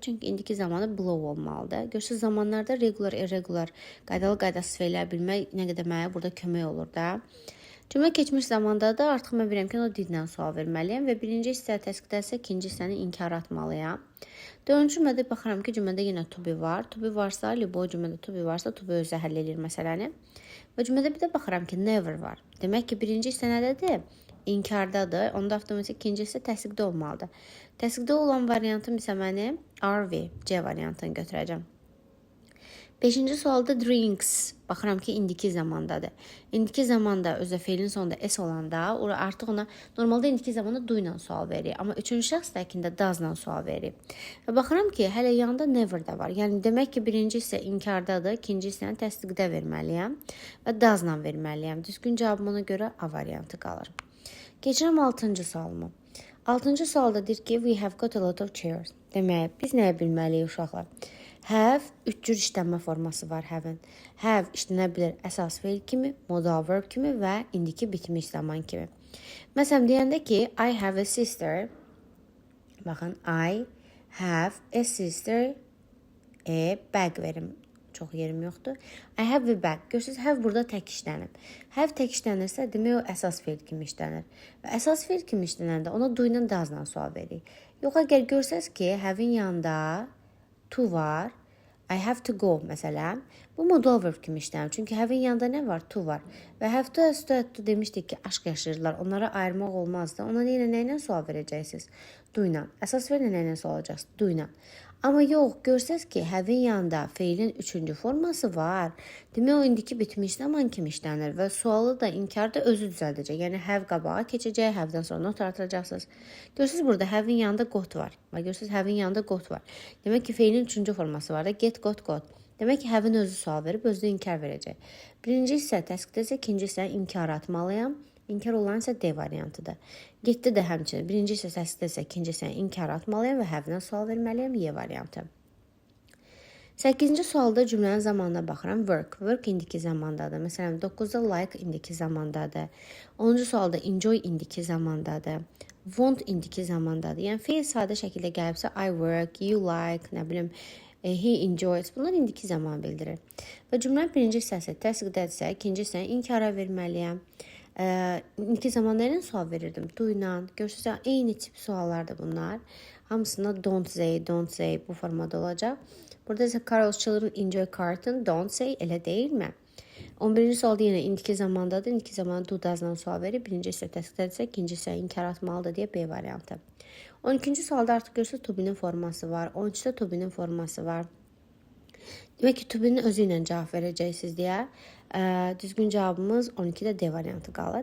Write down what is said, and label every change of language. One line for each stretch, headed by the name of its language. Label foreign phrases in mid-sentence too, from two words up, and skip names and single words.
Azerbaijani: Çünki indiki zamanda blow olmalıdır. Görürsünüz, zamanlarda
English: regular, irregular,
Azerbaijani: qaydalı-qaydasız fe'lər bilmək nə qədər mənə burada kömək olur da. Cümlə keçmiş zamandadır. Artıq mən bilirəm ki, o did-lə sual verməliyəm və birinci hissə təsdiqdədirsə, ikinci hissəni inkar atmalıyam. Dördüncü cümlədə baxıram ki, cümlədə yenə
English: to be
Azerbaijani: var.
English: To be
Azerbaijani: varsa, любой cümlədə
English: to be
Azerbaijani: varsa,
English: to be
Azerbaijani: özü həll edir məsələni. Və cümlədə bir də baxıram ki, never var. Demək ki, birinci hissə nədədir? İnkardadır. Onda avtomatik ikinci hissə təsdiqdə olmalıdır. Təsdiqdə olan variantım isə mənim are, C variantını götürəcəm. Beşinci sualda drinks. Baxıram ki, indiki zamandadır. İndiki zamanda özə feilin sonunda s olanda artıq ona normalda indiki zamanda do ilə sual verir. Amma üçüncü şəxs təkində does-la sual verir. Və baxıram ki, hələ yanında never də var. Yəni demək ki, birinci isə inkardadır, ikinci hissəni təsdiqdə verməliyəm və does-la verməliyəm. Düzgün cavabım ona görə A variantı qalır. Keçirəm 6-cı sualıma. 6-cı sualda deyir ki,
English: we have got a lot of chairs.
Azerbaijani: Demək, biz nəyə bilməliyik uşaqlar? Have 3 cür işlənmə forması var have-in. Have işlənə bilər əsas feil kimi,
English: modal verb
Azerbaijani: kimi və indiki bitmiş zaman kimi. Məsələn, deyəndə ki,
English: I have a sister. Baxın, I have a sister.
Azerbaijani: Bag verim. Çox yerim yoxdur.
English: I have a bag.
Azerbaijani: Görürsünüz, have burada tək işlənib. Have tək işlənirsə, demək o əsas feil kimi işlənir. Və əsas feil kimi işlənəndə ona do ilə does-la sual veririk. Yox, əgər görsəz ki, have-in yanında to var,
English: I have to go
Azerbaijani: məsələn. Bu
English: modal verb
Azerbaijani: kimi işlənir. Çünki have-in yanında nə var? To var. Və
English: have to
Azerbaijani: demişdik ki, aşk yaşayırlar. Onlara ayırmaq olmazdı. Ona nə ilə sual verəcəksiniz? Do ilə. Əsas feillə nə ilə sual alacaqsınız? Do ilə. Amma yox, görsəz ki, have-in yanında feilin üçüncü forması var. Demək, o indiki bitmiş zaman kimi işlənir və sualı da inkarda özü düzəldəcək. Yəni, have qabağa keçəcək, have-dən sonra not artıracaqsınız. Görürsünüz, burada have-in yanında got var. Və görürsünüz, have-in yanında got var. Demək ki, feilin üçüncü forması var da,
English: get, got.
Azerbaijani: Demək ki, have-in özü sual verib, özü də inkar verəcək. Birinci hissə təsdiqdəsə, ikinci hissə inkar atmalıyam. İnkar olan isə D variantıdır. Getdi də həmçinin. Birinci isə təsdiqdəsə, ikinci isə inkar atmalıyam və have-dən sual verməliyəm, Y variantı. 8-ci sualda cümlənin zamanına baxıram. Work. Work indiki zamandadır. Məsələn, 9-da like indiki zamandadır. 10-cu sualda enjoy indiki zamandadır. Want indiki zamandadır. Yəni, feil sadə şəkildə gəlibsə,
English: I work, you like,
Azerbaijani: nə bilim,
English: he enjoys.
Azerbaijani: Bunlar indiki zaman bildirir. Və cümlənin birinci hissəsi təsdiqdədirsə, ikinci hissəni inkara verməliyəm. İndiki zamanda ilə sual verirdim. Do ilə. Görürsünüz, eyni tip suallardır bunlar. Hamısında
English: don't say
Azerbaijani: bu formada olacaq. Burada isə
English: Carol's children enjoy cartoon, don't say
Azerbaijani: elə deyilmi? 11-ci sualda yenə indiki zamandadır. İndiki zamanda
English: do does'dan
Azerbaijani: sual verir. Birinci isə təsdiqlənirsə, ikinci isə inkar atmalıdır deyə B variantı. 12-ci sualda artıq görürsünüz
English: to be'nin
Azerbaijani: forması var. 13-də
English: to be'nin
Azerbaijani: forması var. Demək ki,
English: to be'nin
Azerbaijani: özü ilə cavab verəcəksiniz deyə düzgün cavabımız 12-də D variantı qalır.